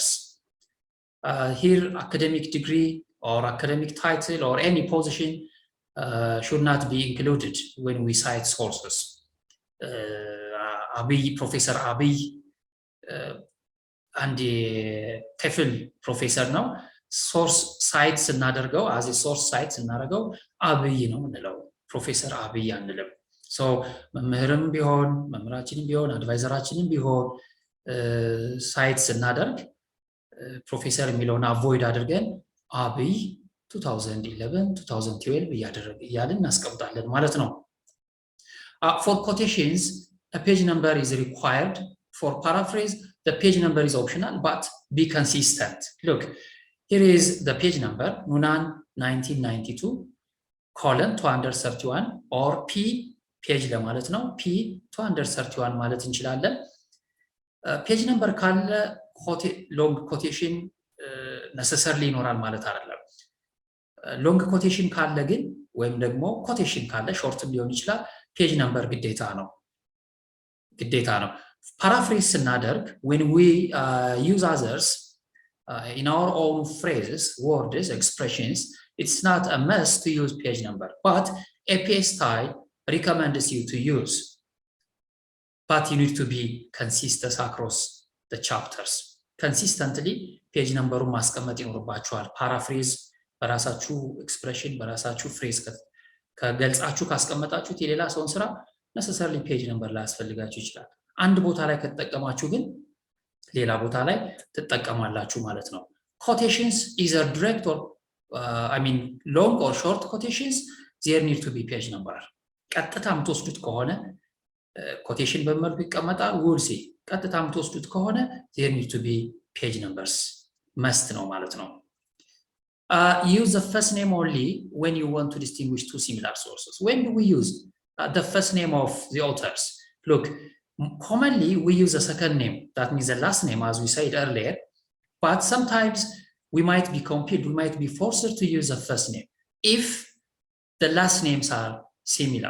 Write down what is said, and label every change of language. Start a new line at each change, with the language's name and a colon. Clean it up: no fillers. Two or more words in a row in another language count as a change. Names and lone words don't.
English: Here, academic degree or academic title or any position should not be included when we cite sources. Professor Abiy and TEFL professor now, source sites
Amharic: እናደርገው
English: as a source sites
Amharic: እናደርገው አብይ ነው እንለው ፕሮፌሰር አብይ አንልም ሶ መምህርም ቢሆን መምህራችንም ቢሆን አድቫይዘራችንም ቢሆን ሳይት ስናደርግ ፕሮፌሰር የሚለውን አቮይድ አድርገን አብይ 2011 2012 እያልን እናስቀምጣለን ማለት ነው።
English: For quotations, a page number is required. For paraphrase, the page number is optional, but be consistent. Look, here is the page number, Nunan 1992, colon 231, or P, page
Amharic: ለማለት ነው። P 231 ማለት እንችላለን።
English: page number
Amharic: ካለ
English: long quotation necessarily
Amharic: ይኖራል ማለት አይደለም።
English: long quotation
Amharic: ካለ ግን ወይም ደግሞ ኮቴሽን ካለ ሾርትም ሊሆን ይችላል
English: page number
Amharic: ግዴታ ነው። ፓራፍሬዝ ስናደርግ
English: when we use others in our own phrases, words, expressions, it's not a must to use page number, but APA style recommends you to use. But you need to be consistent across the chapters. Consistently page number
Amharic: ማስቀመጥ ይኖርባችኋል። ፓራፍሬዝ በራሳችሁ ኤክስፕሬሽን በራሳችሁ ፍሬዝ ከገልጻችሁ ካስቀመጣችሁት የሌላ ሰውን ስራ ነሰሰርሊ
English: page number
Amharic: ላይ ያስፈልጋችሁ ይችላል። አንድ ቦታ ላይ ከተጠቀማችሁ ግን ሌላ ቦታ ላይ ትጠቀማላችሁ ማለት ነው።
English: quotations either direct or long or short quotations, there need to be page number.
Amharic: ቀጥታ የምትወስዱት ከሆነ ኮቴሽን በመልኩ ይቀመጣል።
English: we'll see
Amharic: ቀጥታ የምትወስዱት ከሆነ
English: there need to be page numbers must
Amharic: ነው ማለት ነው።
English: Use the first name only when you want to distinguish two similar sources. When do we use the first name of the authors? Look, commonly we use the second name, that means the last name, as we said earlier, but sometimes we might be compelled, we might be forced to use the first name if the last names are similar.